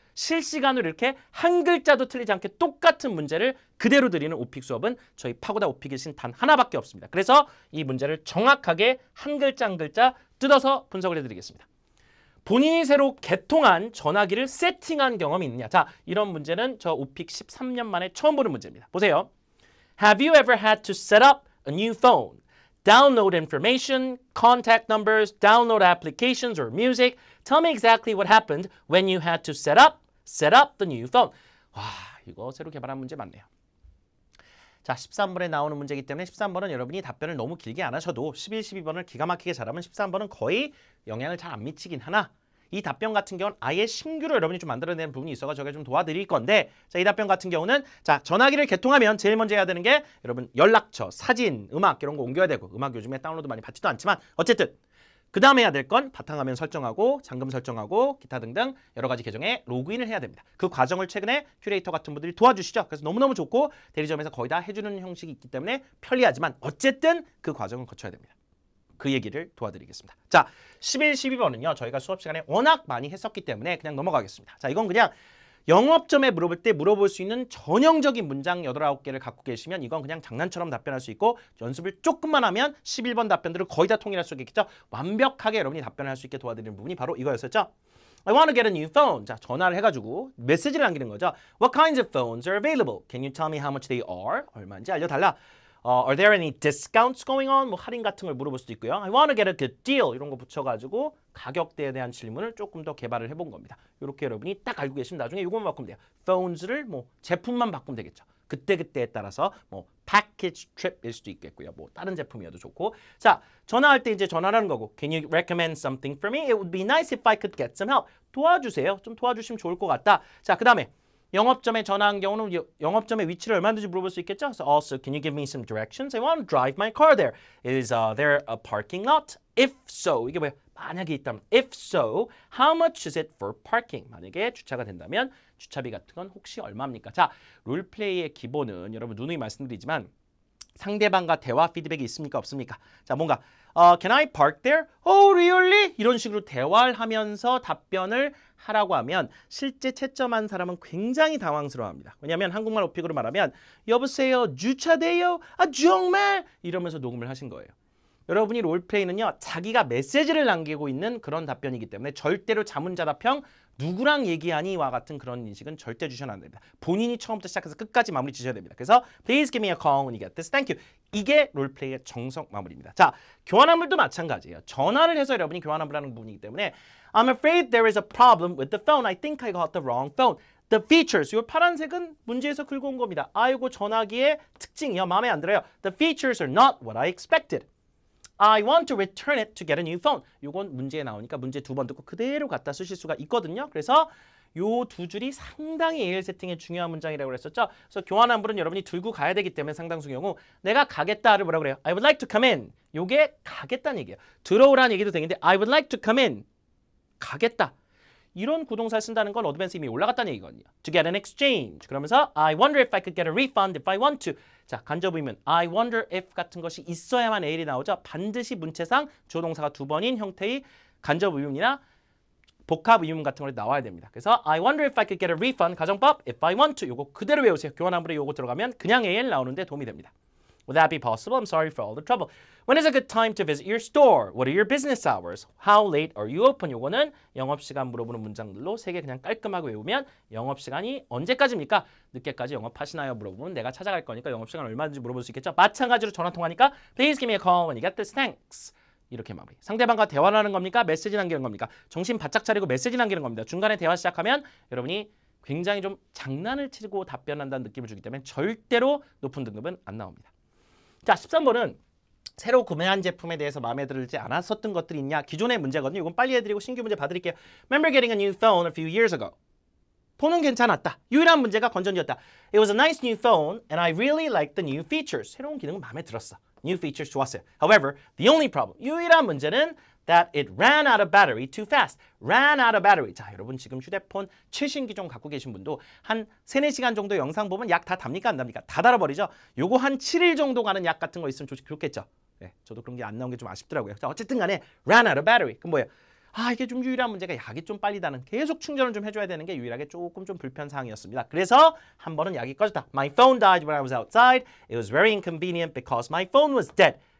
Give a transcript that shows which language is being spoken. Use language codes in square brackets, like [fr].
[ko] 실시간으로 이렇게 한 글자도 틀리지 않게 똑같은 문제를 그대로 드리는 오픽 수업은 저희 파고다 오픽의 신 단 하나밖에 없습니다. 그래서 이 문제를 정확하게 한 글자 한 글자 뜯어서 분석을 해드리겠습니다. 본인이 새로 개통한 전화기를 세팅한 경험이 있느냐. 자, 이런 문제는 저 오픽 13년 만에 처음 보는 문제입니다. 보세요. [en] Have you ever had to set up a new phone? Download information, contact numbers, download applications or music. Tell me exactly what happened when you had to set up the new phone. [ko] 와, 이거 새로 개발한 문제 맞네요. 자, 13번에 나오는 문제이기 때문에 13번은 여러분이 답변을 너무 길게 안 하셔도 11, 12번을 기가 막히게 잘하면 13번은 거의 영향을 잘 안 미치긴 하나 이 답변 같은 경우는 아예 신규로 여러분이 좀 만들어내는 부분이 있어서 제가 좀 도와드릴 건데 자, 이 답변 같은 경우는 자, 전화기를 개통하면 제일 먼저 해야 되는 게 여러분 연락처, 사진, 음악 이런 거 옮겨야 되고 음악 요즘에 다운로드 많이 받지도 않지만 어쨌든 그 다음에 해야 될 건 바탕화면 설정하고 잠금 설정하고 기타 등등 여러 가지 계정에 로그인을 해야 됩니다. 그 과정을 최근에 큐레이터 같은 분들이 도와주시죠. 그래서 너무너무 좋고 대리점에서 거의 다 해주는 형식이 있기 때문에 편리하지만 어쨌든 그 과정을 거쳐야 됩니다. 그 얘기를 도와드리겠습니다. 자, 11, 12번은요. 저희가 수업 시간에 워낙 많이 했었기 때문에 그냥 넘어가겠습니다. 자, 이건 그냥 영업점에 물어볼 때 물어볼 수 있는 전형적인 문장 8, 9개를 갖고 계시면 이건 그냥 장난처럼 답변할 수 있고 연습을 조금만 하면 11번 답변들을 거의 다 통일할 수 있겠죠. 완벽하게 여러분이 답변할 수 있게 도와드리는 부분이 바로 이거였었죠. [en] I want to get a new phone. [ko] 자, 전화를 해가지고 메시지를 남기는 거죠. [en] What kinds of phones are available? Can you tell me how much they are? [ko] 얼마인지 알려달라. [en] Are there any discounts going on? [ko] 뭐 할인 같은 걸 물어볼 수도 있고요. [en] I want to get a good deal. [ko] 이런 거 붙여가지고 가격대에 대한 질문을 조금 더 개발을 해본 겁니다. 이렇게 여러분이 딱 알고 계시면 나중에 이것만 바꾸면 돼요. phones를 뭐 제품만 바꾸면 되겠죠. 그때그때에 따라서 뭐 package trip일 수도 있겠고요. 뭐 다른 제품이어도 좋고. 자, 전화할 때 이제 전화하는 거고. Can you recommend something for me? It would be nice if I could get some help. 도와주세요. 좀 도와주시면 좋을 것 같다. 자, 그 다음에 영업점에 전화한 경우는 영업점의 위치를 얼마든지 물어볼 수 있겠죠. [en] So also, can you give me some directions? I want to drive my car there. Is there a parking lot? If so, [ko] 이게 뭐야? 만약에 있다면, [en] if so, how much is it for parking? [ko] 만약에 주차가 된다면 주차비 같은 건 혹시 얼마입니까? 자, 롤플레이의 기본은 여러분 누누이 말씀드리지만 상대방과 대화 피드백이 있습니까? 없습니까? 자, 뭔가 [en] Can I park there? Oh, really? [ko] 이런 식으로 대화를 하면서 답변을 하라고 하면 실제 채점한 사람은 굉장히 당황스러워합니다. 왜냐하면 한국말 오픽으로 말하면 여보세요, 주차돼요? 아, 정말? 이러면서 녹음을 하신 거예요. 여러분이 롤플레이는요. 자기가 메시지를 남기고 있는 그런 답변이기 때문에 절대로 자문자답형 누구랑 얘기하니와 같은 그런 인식은 절대 주셔는 안 됩니다. 본인이 처음부터 시작해서 끝까지 마무리 주셔야 됩니다. [en] 그래서 Please give me a call when you get this. Thank you. [ko] 이게 롤플레이의 정석 마무리입니다. 자, 교환환불도 마찬가지예요. 전화를 해서 여러분이 교환환불하는 부분이기 때문에 [en] I'm afraid there is a problem with the phone. I think I got the wrong phone. The features. [ko] 이 파란색은 문제에서 긁어 온 겁니다. 아이고 전화기의 특징이요. 마음에 안 들어요. [en] The features are not what I expected. I want to return it to get a new phone. [ko] 요건 문제에 나오니까 문제 2번 듣고 그대로 갖다 쓰실 수가 있거든요. 그래서 요 두 줄이 상당히 AL 세팅의 중요한 문장이라고 그랬었죠. 그래서 교환환불은 여러분이 들고 가야 되기 때문에 상당수 경우 내가 가겠다를 뭐라고 그래요? [en] I would like to come in. [ko] 요게 가겠다는 얘기예요. 들어오라는 얘기도 되는데 [en] I would like to come in. [ko] 가겠다. 이런 구동사를 쓴다는 건 어드밴스 이미 올라갔다는 얘기거든요. [en] To get an exchange. 그러면서 I wonder if I could get a refund if I want to. [ko] 자, 간접 의문 [en] I wonder if [ko] 같은 것이 있어야만 AL이 나오죠. 반드시 문체상 주어동사가 2번인 형태의 간접 의문이나 복합 의문 같은 걸 나와야 됩니다. [en] 그래서 I wonder if I could get a refund 가정법 if I want to. [ko] 요거 그대로 외우세요. 교환환불에 요거 들어가면 그냥 AL 나오는데 도움이 됩니다. [en] Would that be possible? I'm sorry for all the trouble. When is a good time to visit your store? What are your business hours? How late are you open? [ko] 요거는 영업시간 물어보는 문장들로 3개 그냥 깔끔하게 외우면 영업시간이 언제까지입니까? 늦게까지 영업하시나요? 물어보면 내가 찾아갈 거니까 영업시간 얼마든지 물어볼 수 있겠죠? [en] 마찬가지로 전화통화니까 Please give me a call when you get this. Thanks. [ko] 이렇게 마무리. 상대방과 대화를 하는 겁니까? 메시지 남기는 겁니까? 정신 바짝 차리고 메시지 남기는 겁니다. 중간에 대화 시작하면 여러분이 굉장히 좀 장난을 치고 답변한다는 느낌을 주기 때문에 절대로 높은 등급은 안 나옵니다. 자, 13번은 새로 구매한 제품에 대해서 마음에 들지 않았었던 것들이 있냐? 기존의 문제거든요. 이건 빨리 해드리고 신규 문제 봐드릴게요. [en] Remember getting a new phone a few years ago. [ko] 폰은 괜찮았다. 유일한 문제가 건전지였다. [en] It was a nice new phone and I really liked the new features. [ko] 새로운 기능은 마음에 들었어. [en] New features 좋았어요. However, the only problem, [ko] 유일한 문제는 [en] that it ran out of battery too fast. ran out of battery. [ko] 자, 여러분 지금 휴대폰 최신 기종 갖고 계신 분도 한 3-4시간 정도 영상 보면 약 다 답니까 안 답니까? 다 달아버리죠. 요거 한 7일 정도 가는 약 같은 거 있으면 좋겠죠. 네, 저도 그런 게 안 나온 게 좀 아쉽더라고요. 자, 어쨌든 간에 [en] ran out of battery. [ko] 그럼 뭐예요? 아, 이게 좀 유일한 문제가 약이 좀 빨리 다는 계속 충전을 좀 해줘야 되는 게 유일하게 조금 좀 불편사항이었습니다. 그래서 한 번은 약이 꺼졌다. [en] My phone died when I was outside. It was very inconvenient because my phone was dead.